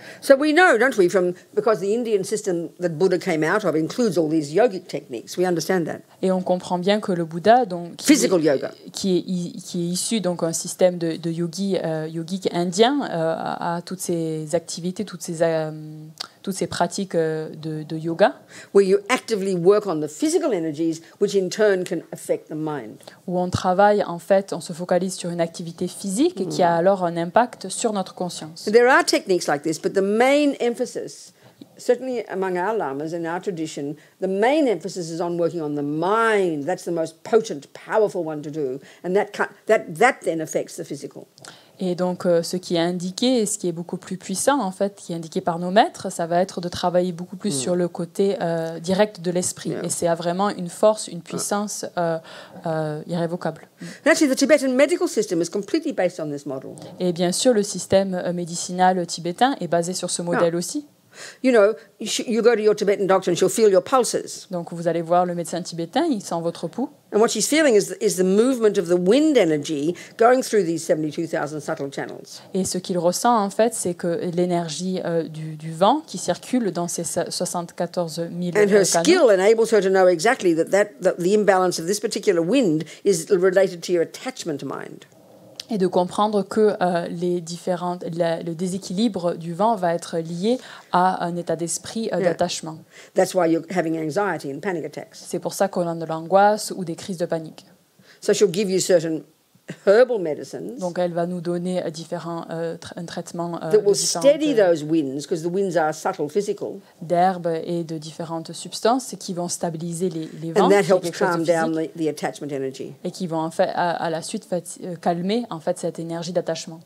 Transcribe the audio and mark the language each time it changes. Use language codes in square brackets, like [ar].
[en] So we know, don't we, because the Indian system that Buddha came out of includes all these yogic techniques. We understand that. [fr] Et on comprend bien que le Bouddha, donc, [en] Yoga. [fr] qui est issu donc un système de yogique indien, a toutes ces activités, toutes ces pratiques de yoga. [en] Where you actively work on the physical energies, which in turn can affect the mind. [fr] Où on travaille, en fait, on se focalise sur une activité physique et qui a alors un impact sur notre conscience. [en] There are techniques like this, but the main emphasis, certainly among our lamas in our tradition, the main emphasis is on working on the mind. That's the most potent, powerful one to do, and that then affects the physical. [fr] Et donc, ce qui est indiqué, et ce qui est beaucoup plus puissant, en fait, qui est indiqué par nos maîtres, ça va être de travailler beaucoup plus sur le côté direct de l'esprit. [en] Yeah. [fr] Et c'est vraiment une force, une puissance irrévocable. [en] And actually, the Tibetan medical system is completely based on this model. [fr] Et bien sûr, le système médicinal tibétain est basé sur ce modèle aussi. [en] You know, you go to your Tibetan doctor and she'll feel your pulses. [fr] Donc, vous allez voir le médecin tibétain, il sent votre pouls. [en] And what she's feeling is the movement of the wind energy going through these 72,000 subtle channels. [fr] Et ce qu'il ressent, en fait, c'est que l'énergie du vent qui circule dans ces 74 000 [en] And her skill enables her to know exactly that the imbalance of this particular wind is related to your attachment mind. [fr] Et de comprendre que le déséquilibre du vent va être lié à un état d'esprit d'attachement. [en] That's why you're having anxiety and panic attacks. [fr] C'est pour ça qu'on a de l'angoisse ou des crises de panique. [en] So she'll give you certain herbal medicines [fr] Donc elle va nous donner différents traitements [en] that will steady those winds, because the winds are subtle physical. [fr] D'herbes et de différentes substances qui vont stabiliser les vents, [en] And that [fr] qui est [en] helps [fr] quelque chose [en] calm [fr] de [en] down [fr] physique, [en] the attachment energy, [fr] et qui vont en fait, à la suite calmer en fait cette énergie d'attachement,